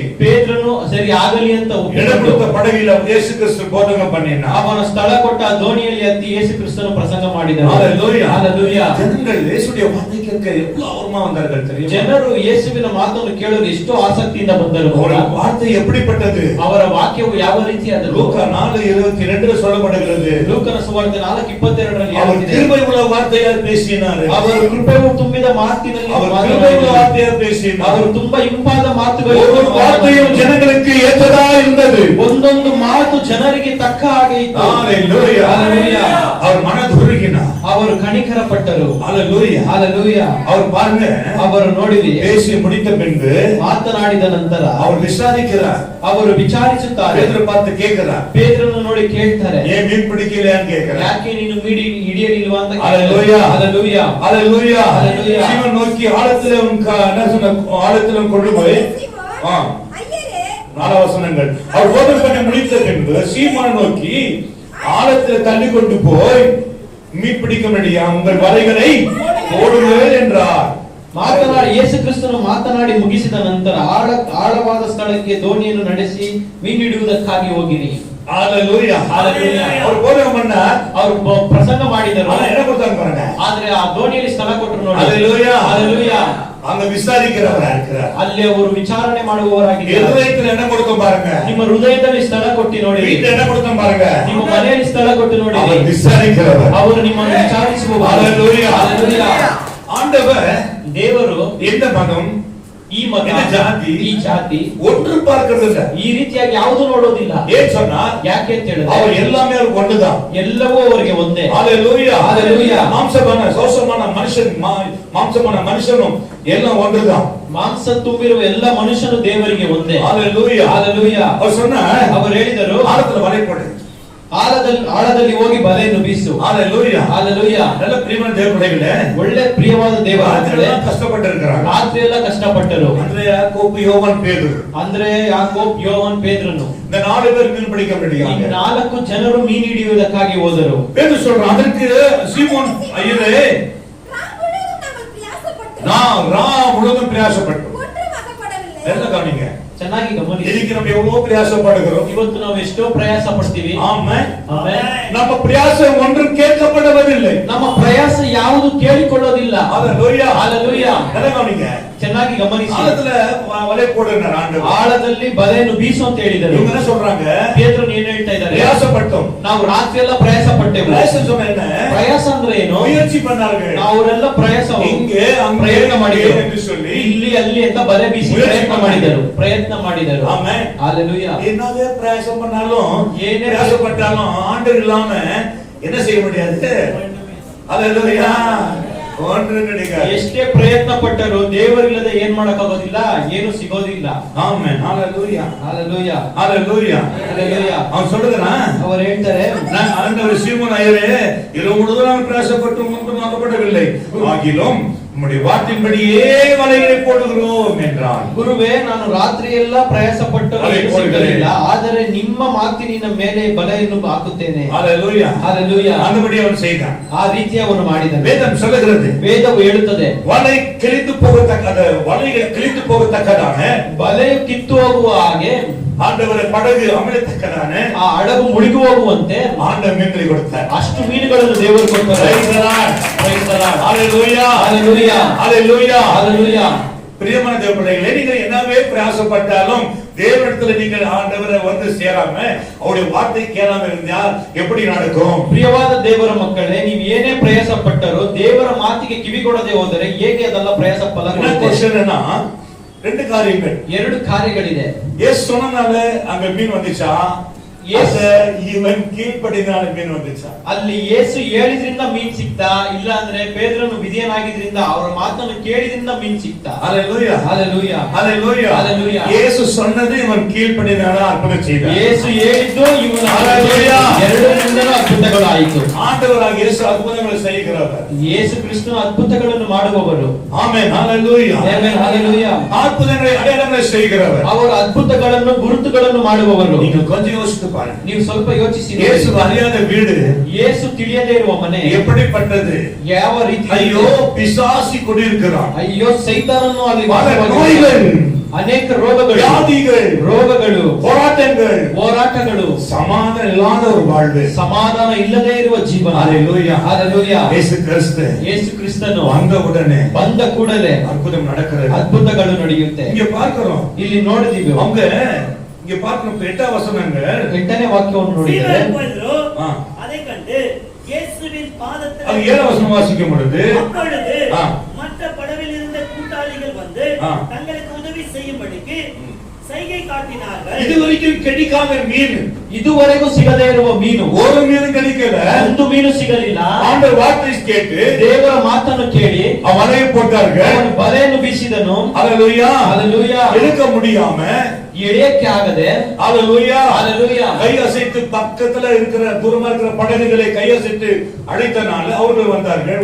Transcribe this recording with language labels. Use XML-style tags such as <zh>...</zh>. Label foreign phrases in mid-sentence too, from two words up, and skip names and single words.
<kn>ಪೇತ್ರನು ಸರಿ ಆಗಲಿ ಅಂತ</kn> <ta>இடம் கொடுத்த படகில இயேசு கிறிஸ்து போதகம் பண்ணினார்.</ta> <kn>ಅವನ ಸ್ಥಳ ಕೊಟ್ಟ ಆ ದೋಣಿಯಲ್ಲಿ ಹತ್ತಿ ಯೇಸು ಕ್ರಿಸ್ತನು ಪ್ರಸಂಗ ಮಾಡಿದನು.</kn> <ta>ஹalleluya, ஹalleluya. ஜனங்கள் இயேசுடைய வார்த்தை கேட்க எவ்வளவு ஆர்வமா வந்தார்கள் தெரியுமா?</ta> <kn>ಜನರು ಯೇಸುವಿನ ಮಾತನ್ನು ಕೇಳಲು ಎಷ್ಟು ಆಸಕ್ತಿಯಿಂದ ಬಂದರು.</kn> <ta>ಅವರ வார்த்தை எப்படிப்பட்டது?</ta> <kn>ಅವರ ವಾಕ್ಯವು ಯಾವ ರೀತಿಯಾದದ್ದು?</kn> <ta>லூக்கா 4:22 சொல்லப்படுகிறது.</ta> <kn>ಲೂಕನ ಸುವಾರ್ತೆ 4:22</kn> <ta>அவர் கிருபை உள்ள வார்த்தையால் பேசினார்.</ta> <kn>ಅವರು ಕೃಪೆಯು ತುಂಬಿದ ಮಾತಿನಲ್ಲಿ</kn> <ta>அவர் கிருபை உள்ள வார்த்தையால் பேசினார்.</ta> <kn>ಅವರು ತುಂಬಾ ಇಂಪಾದ ಮಾತುಗಳು,</kn> <ta>ஒவ்வொரு வார்த்தையும் ஜனங்களுக்கு ஏற்றதா இருந்தது.</ta> <kn>ಒಂದೊಂದು ಮಾತು ಜನರಿಗೆ ತಕ್ಕ ಹಾಗೆ ಇತ್ತು.</kn> <ta>ஹalleluya, ஹalleluya. அவர் மனதுருகினார்.</ta> <kn>ಅವರು ಕನಿಕರಪಟ್ಟರು.</kn> <ta>ஹalleluya, ஹalleluya. அவர் பாருங்க,</ta> <kn>ಅವರು ನೋಡಿರಿ,</kn> <ta>பேசி முடித்த பின்பு</ta> <kn>ಮಾತನಾಡಿದ ನಂತರ</kn> <ta>அவர் விசாரிக்கிறார்.</ta> <kn>ಅವರು ವಿಚಾರಿಸುತ್ತಾರೆ.</kn> <ta>பேதுரு பார்த்து கேக்குறார்,</ta> <kn>ಪೇತ್ರನನ್ನು ನೋಡಿ ಕೇಳ್ತಾರೆ,</kn> <ta>ஏன் மீன் பிடிக்கலையான்னு கேக்குறார்.</ta> <kn>ಯಾಕೆ ನೀನು ಮೀಡಿ ಹಿಡಿಯಲಿಲ್ವಾ ಅಂತ.</kn> <ta>ஹalleluya, ஹalleluya, ஹalleluya. ஹalleluya. சீமோன் நோக்கி ஆழத்துல என்ன சொன்ன, ஆழத்துல கொண்டு போய் ஐயரே, 4 வசனங்கள், அவர் போதனை பண்ணி முடித்த பின்பு சீமோனை நோக்கி ஆழத்துல தள்ளி கொண்டு போய் மீன் பிடிக்க முடியா, உங்கள் வலைகளை போடுங்கள் என்றார்.</ta> <kn>ಮಾತನಾಡಿ ಯೇಸು ಕ್ರಿಸ್ತನು ಮಾತನಾಡಿ ಮುಗಿಸಿದ ನಂತರ ಆಳವಾದ ಸ್ಥಳಕ್ಕೆ ದೋಣಿಯನ್ನು ನಡೆಸಿ ಮೀನು ಹಿಡಿಯುವುದಕ್ಕಾಗಿ ಹೋಗಿರಿ.</kn> <ta>ஹalleluya, ஹalleluya. அவர் போதகம் பண்ணார்,</ta> <kn>ಅವರು ಪ್ರಸಂಗ ಮಾಡಿದರು.</kn> <ta>ஆனா என்ன கொடுத்தாங்க பாருங்க,</ta> <kn>ಆದ್ರೆ ಆ ದೋಣಿಯಲ್ಲಿ ಸ್ಥಳ ಕೊಟ್ಟರು ನೋಡಿ.</kn> <ta>ஹalleluya, ஹalleluya. அங்க விசாரிக்கிறவரா இருக்கிறார்.</ta> <kn>ಅಲ್ಲಿ ಅವರು ವಿಚಾರಣೆ ಮಾಡುವವರಾಗಿದ್ದಾರೆ.</kn> <ta>ஹிருதயத்துல என்ன கொடுத்தோம் பாருங்க,</ta> <kn>ನಿಮ್ಮ ಹೃದಯದಲ್ಲಿ ಸ್ಥಳ ಕೊಟ್ಟು ನೋಡಿ.</kn> <ta>வீட்டுல என்ன கொடுத்தோம் பாருங்க,</ta> <kn>ನಿಮ್ಮ ಮನೆಯಲ್ಲಿ ಸ್ಥಳ ಕೊಟ್ಟು ನೋಡಿ.</kn> <ta>அவர் விசாரிக்கிறவர், ಅವರು ನಿಮ್ಮನ್ನು ವಿಚಾರಿಸುವವರು. ஹalleluya, ஹalleluya. ஆண்டவர்</ta> <kn>ದೇವರು</kn> <ta>எந்த மதம்,</ta> <kn>ಈ ಮತ, ಜಾತಿ, ಈ ಜಾತಿ</kn> <ta>ஒன்று பார்க்கிறது இல்ல.</ta> <kn>ಈ ರೀತಿಯಾಗಿ ಯಾವುದು ನೋಡೋದಿಲ್ಲ.</kn> <ta>ஏன் சொன்னா,</ta> <kn>ಯಾಕೆ ಅಂತ ಹೇಳಿದ್ರೆ</kn> <ta>அவர் எல்லாமே அவருக்கு ஒன்றுதான்.</ta> <kn>ಎಲ್ಲವೂ ಅವರಿಗೆ ಒಂದೇ.</kn> <ta>ஹalleluya, ஹalleluya. மாம்சமான சோசமான மனுஷன், மாம்சமான மனுஷனும் எல்லாம் ஒன்றுதான்.</ta> <kn>ಮಾಂಸ ತುಂಬಿರುವ ಎಲ್ಲ ಮನುಷ್ಯನು ದೇವರಿಗೆ ಒಂದೇ.</kn> <ta>ஹalleluya, ஹalleluya. அவர் சொன்னா, ಅವರು ಹೇಳಿದರು, ஆழத்துல வலை போடு,</ta> <kn>ಆಳದಲ್ಲಿ ಹೋಗಿ ಬಲೆಯನ್ನು ಬೀಸು.</kn> <ta>ஹalleluya. ஹalleluya. நல்ல பிரியமான தேவ பிள்ளைகளே,</ta> <kn>ಒಳ್ಳೆ ಪ್ರಿಯವಾದ ದೇವರ ಮಕ್ಕಳೇ,</kn> <ta>கஷ்டப்பட்டு இருக்கிறாங்க.</ta> <kn>ರಾತ್ರಿ ಎಲ್ಲ ಕಷ್ಟಪಟ್ಟರು. ಅಂದ್ರೆ ಯಾಕೋಬு,</kn> <ta>யோவான், பேதுரு.</ta> <kn>ಅಂದ್ರೆ ಯಾಕೋಬ್, ಯೋಹಾನ್, ಪೇತ್ರನು.</kn> <ta>இந்த 4 பேர் மீன் பிடிக்க முடியாங்க.</ta> <kn>ಈ 4 ಜನರು ಮೀನು ಹಿಡಿಯುವುದಕ್ಕಾಗಿ ಹೋದರು.</kn> <ta>பேதுரு சொல்றான், அதற்கு சீமோன், ஐயரே, நான் முழுவதும் பிரயாசப்பட்டோம். எல்லாம் கவனிங்க,</ta> <kn>ಚೆನ್ನಾಗಿ ಗಮನಿಸಿ. ಇದಕ್ಕೆ ನಾವು</kn> <ta>எவ்வளவு பிரயாசப்படுகிறோம்.</ta> <kn>ಇವತ್ತು ನಾವು ಎಷ್ಟೋ ಪ್ರಯಾಸ ಪಡ್ತೀವಿ.</kn> <ta>ஆமென்.</ta> <kn>ಆಮೆನ್.</kn> <ta>ನಮ್ಮ பிரயாசம் ஒன்றும் கேட்கப்படவில்லை.</ta> <kn>ನಮ್ಮ ಪ್ರಯಾಸ ಯಾವುದು ಕೇಳಿಕೊಳ್ಳೋದಿಲ್ಲ.</kn> <ta>ஹalleluya. ஹalleluya. எல்லாம் கவனிங்க,</ta> <kn>ಚೆನ್ನಾಗಿ ಗಮನಿಸಿ.</kn> <ta>ஆழத்துல வலை போடுறார் ஆண்டவர்.</ta> <kn>ಆಳದಲ್ಲಿ ಬಲೆಯನ್ನು ಬೀಸು ಅಂತ ಹೇಳಿದರು.</kn> <ta>இவங்க என்ன சொல்றாங்க?</ta> <kn>ಪೇತ್ರನು ಏನು ಹೇಳ್ತಾ ಇದ್ದಾರೆ?</kn> <ta>பிரயாசப்பட்டோம்.</ta> <kn>ನಾವು ರಾತ್ರಿ ಎಲ್ಲ ಪ್ರಯಾಸ ಪಟ್ಟೆವು.</kn> <ta>பிரயாசம் சொன்னா என்ன?</ta> <kn>ಪ್ರಯಾಸ ಅಂದ್ರೆ ಏನು?</kn> <ta>முயற்சி பண்ணார்கள்.</ta> <kn>ಅವರೆಲ್ಲ ಪ್ರಯಾಸ</kn> <ta>இங்கே அங்கே</ta> <kn>ಪ್ರಯತ್ನ ಮಾಡಿದರು</kn> <ta>என்று சொல்லி</ta> <kn>ಇಲ್ಲಿ ಅಲ್ಲಿ ಅಂತ ಬಲೆ ಬೀಸಿ ಪ್ರಯತ್ನ ಮಾಡಿದರು.</kn> <ta>ஆமென். ஹalleluya. என்னவே பிரயாசம் பண்ணாலும், ஏனே பிரயாசப்பட்டாலும் ஆண்டவர் இல்லாம என்ன செய்ய முடியாது. ஹalleluya. ஒன்று கிடைக்காது.</ta> <kn>ಎಷ್ಟೇ ಪ್ರಯತ್ನ ಪಟ್ಟರು ದೇವರಿಲ್ಲದೆ ಏನ್ ಮಾಡಕ್ ಆಗೋದಿಲ್ಲ, ಏನು ಸಿಗೋದಿಲ್ಲ.</kn> <ta>ஆமென். ஹalleluya. ஹalleluya. ஹalleluya. ஹalleluya. அவன் சொல்லுகிறான், அவர் ಹೇಳ್ತಾರೆ, நான் ஆண்டவர் சீமோன் ஐயரே, இரவு முழுவதும் நான் பிரயாசப்பட்டு ஒன்றும் ஆகப்படவில்லை, ஆகிலும் உம்முடைய வார்த்தையின்படியே வலைகளை போடுகிறோம் என்றான்.</ta> <kn>ಗುರುವೇ, ನಾನು ರಾತ್ರಿ ಎಲ್ಲ ಪ್ರಯಾಸ ಪಟ್ಟರು ಏನೂ ಸಿಗಲಿಲ್ಲ, ಆದರೆ ನಿಮ್ಮ ಮಾತಿನ ಮೇಲೆ ಬಲೆಯನ್ನು ಹಾಕುತ್ತೇನೆ.</kn> <ta>ஹalleluya. ஹalleluya. அந்தபடி அவன் செய்தான்.</ta> <kn>ಆ ರೀತಿ ಅವನು ಮಾಡಿದನು.</kn> <ta>வேதம் சொல்லுகிறது,</ta> <kn>ವೇದವು ಹೇಳುತ್ತದೆ,</kn> <ta>வலைகள் கிழித்து போகத்தக்கதான</ta> <kn>ಬಲೆಯು ಕಿತ್ತು ಹೋಗುವ ಹಾಗೆ</kn> <ta>ஆண்டவர் படகு அமிழத்தக்கதான</ta> <kn>ಆ ಹಡಗು ಮುಳುಗಿ ಹೋಗುವಂತೆ</kn> <ta>ஆண்டவர் மீன்களை கொடுத்தார்.</ta> <kn>ಅಷ್ಟು ಮೀನುಗಳನ್ನು ದೇವರು ಕೊಟ್ಟರು.</kn> <en>Praise the Lord. Praise the Lord. Hallelujah. Hallelujah. Hallelujah. Hallelujah.</en> <ta>பிரியமான தேவ பிள்ளைகளே, நீங்கள் என்னவே பிரயாசப்பட்டாலும் தேவனிடத்துல நீங்கள் ஆண்டவரை வந்து சேராம அவருடைய வார்த்தை கேளாம இருந்தால் எப்படி நடக்கும்?</ta> <kn>ಪ್ರಿಯವಾದ ದೇವರ ಮಕ್ಕಳೇ, ನೀವು ಏನೇ ಪ್ರಯಾಸ ಪಟ್ಟರೂ ದೇವರ ಮಾತಿಗೆ ಕಿವಿಗೊಡದೆ ಹೋದರೆ ಹೇಗೆ ಅದೆಲ್ಲ ಪ್ರಯಾಸ ಫಲ ಕೊಡುತ್ತೆ?</kn> <ta>கொஸ்டின்னா ரெண்டு காரியங்கள்.</ta> <kn>2 ಕಾರ್ಯಗಳಿದೆ.</kn> <ta>இயேசு சொன்னனால அங்க மீன் வந்துச்சா? இவன் கீழ்ப்படினால மீன் வந்துச்சா?</ta> <kn>ಅಲ್ಲಿ ಯೇಸು ಹೇಳಿದ್ರಿಂದ ಮೀನ್ ಸಿಕ್ತಾ, ಇಲ್ಲ ಅಂದ್ರೆ ಪೇತ್ರನು ವಿಧೇಯನಾಗಿದ್ರಿಂದ ಅವರ ಮಾತನ್ನು ಕೇಳಿದ್ರಿಂದ ಮೀನ್ ಸಿಕ್ತಾ?</kn> <ta>ஹalleluya. ஹalleluya. ஹalleluya. ஹalleluya. இயேசு சொன்னது இவன் கீழ்ப்படினால அற்புதம் செய்தார்.</ta> <kn>ಯೇಸು ಹೇಳಿದ್ದು ಇವನು</kn> <ta>ஹalleluya.</ta> <kn>ಎರಡರಿಂದಲೂ ಅದ್ಭುತಗಳು ಆಯಿತು.</kn> <ta>ஆண்டவராகிய இயேசு அற்புதங்களை செய்கிறவர்.</ta> <kn>ಯೇಸು ಕ್ರಿಸ್ತನು ಅದ್ಭುತಗಳನ್ನು ಮಾಡುವವರು.</kn> <ta>ஆமென். ஹalleluya.</ta> <kn>ಆಮೆನ್. ஹalleluya.</kn> <ta>அற்புதங்களை அடையாளங்களை செய்கிறவர்.</ta> <kn>ಅವರು ಅದ್ಭುತಗಳನ್ನು ಗುರುತುಗಳನ್ನು ಮಾಡುವವರು.</kn> <ta>நீங்க கொஞ்சம் யோசித்து பாருங்க.</ta> <kn>ನೀವು ಸ್ವಲ್ಪ ಯೋಚಿಸಿ.</kn> <ta>இயேசு அறியாத வீடு,</ta> <kn>ಯೇಸು ತಿಳಿಯದೇ ಇರುವ ಮನೆ</kn> <ta>எப்படிப்பட்டது?</ta> <kn>ಯಾವ ರೀತಿ?</kn> <ta>ஐயோ, பிசாசு கொண்டிருக்கிறான்.</ta> <kn>ಅಯ್ಯೋ, ಸೈತಾನನು ಅಲ್ಲಿ</kn> <ta>நோய்கள்,</ta> <kn>ಅನೇಕ ರೋಗಗಳು, ರೋಗಗಳು, ಹೋರಾಟಗಳು,</kn> <ta>சமாதானம் இல்லாத ஒரு வாழ்வு,</ta> <kn>ಸಮಾಧಾನ ಇಲ್ಲದೇ ಇರುವ ಜೀವನ.</kn> <ta>ஹalleluya. ஹalleluya. இயேசு</ta> <kn>ಕ್ರಿಸ್ತನು ಬಂದ ಕೂಡಲೇ</kn> <ta>அற்புதம் நடக்கிறது.</ta> <kn>ಅದ್ಭುತಗಳು ನಡೆಯುತ್ತೆ.</kn> <ta>இங்க பார்க்கிறோம்,</ta> <kn>ಇಲ್ಲಿ ನೋಡಿದೀವಿ.</kn> <ta>அவங்க இங்க பார்க்கிறோம் 8வது வசனங்க,</ta> <kn>8ನೇ ವಾಕ್ಯವನ್ನು ನೋಡಿದರೆ</kn> <ta>அதை கண்டு இயேசுவின் பாதத்தில் அது 7வது வசனம் வாசிக்கும் பொழுது, அப்பொழுது மற்ற படவில் இருந்த கூட்டாளிகள் வந்து தங்களுக்கு உதவி செய்யும்படிக்கு சைகை காட்டினார்கள். இதுவரைக்கும் கிடைக்காத மீன்,</ta> <kn>ಇದುವರೆಗೂ ಸಿಗದೇ ಇರುವ ಮೀನು,</kn> <ta>ஒரு மீன் கிடைக்கல.</ta> <kn>ಒಂದು ಮೀನು ಸಿಗಲಿಲ್ಲ.</kn> <ta>ஆண்டவர் வார்த்தை கேட்டு</ta> <kn>ದೇವರ ಮಾತನ್ನು ಕೇಳಿ</kn> <ta>வலையை போட்டார்கள்.</ta> <kn>ಅವನು ಬಲೆಯನ್ನು ಬೀಸಿದನು.</kn> <ta>ஹalleluya. ஹalleluya. எடுக்க முடியாம,</ta> <kn>ಎಳೆಯಕ್ಕೆ ಆಗದೆ,</kn> <ta>ஹalleluya, ஹalleluya, கை அசைத்து பக்கத்துல இருக்கிற தூரமா இருக்கிற படகுகளை கை அசைத்து அழைத்தனால அவர்கள் வந்தார்கள்.</ta>